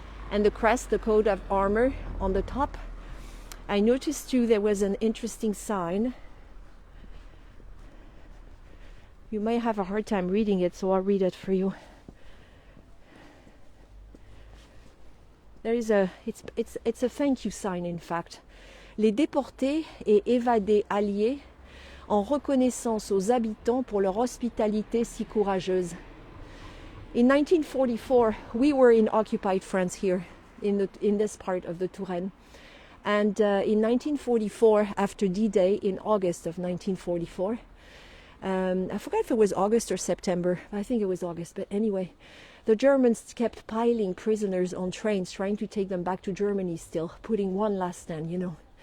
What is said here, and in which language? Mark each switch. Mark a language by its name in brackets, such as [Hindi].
[English] And the crest, the coat of armor on the top. I noticed too there was an interesting sign. You may have a hard time reading it, so I'll read it for you. There is it's a thank you sign, in fact. [French] Les déportés et évadés alliés en reconnaissance aux habitants pour leur hospitalité si courageuse. [English] In 1944, we were in occupied France here, in this part of the Touraine. And in 1944, after D-Day, in August of 1944, I forgot if it was August or September. I think it was August, but anyway, the Germans kept piling prisoners on trains, trying to take them back to Germany still, putting one last stand, you know.